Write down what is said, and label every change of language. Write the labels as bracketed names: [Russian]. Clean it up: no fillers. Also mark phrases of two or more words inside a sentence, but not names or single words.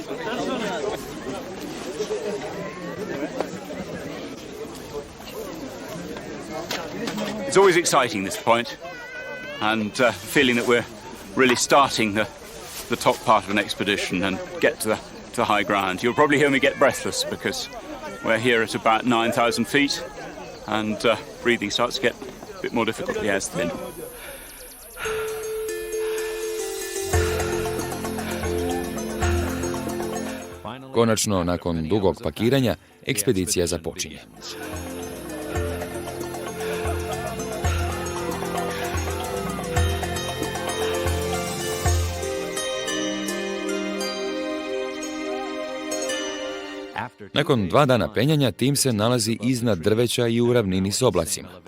[English] It's always exciting, this point, and feeling that we're really starting the top part of an expedition and get to the high ground. You'll probably hear me get breathless because we're here at about 9,000 feet, and breathing starts to get a bit more difficult. The air's thin. [Croatian] Konačno, nakon dugog pakiranja, ekspedicija započinje. Nakon 2 dana penjanja, tim se nalazi iznad drveća i u ravnini s oblacima.